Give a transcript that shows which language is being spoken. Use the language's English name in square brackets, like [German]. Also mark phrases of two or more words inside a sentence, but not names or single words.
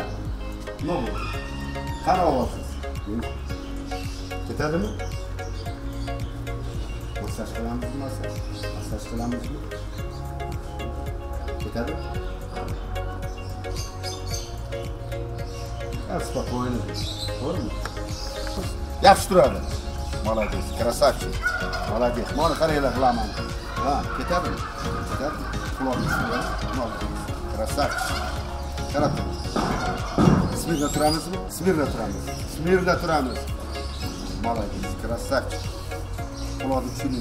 [Uzbek] Nima bu? Qara olasiz. Ketadimi? Masaj qilamizmi? Masaj qilamizmi? Ketadi? Спокойно. To'g'rimi? Yaxshi turadi. [Russian] Молодец, красавчик. Молодец. [Uzbek] Mana qaranglar qilaman. Ha, ketadimi? Ketadi. Quloqni siladi. Молодец. Красавчик. Qarab tur. Smirna turamizmi? Smirna turamiz. [Russian] Молодец, красавчик. [Uzbek] Quloqni tushirdi.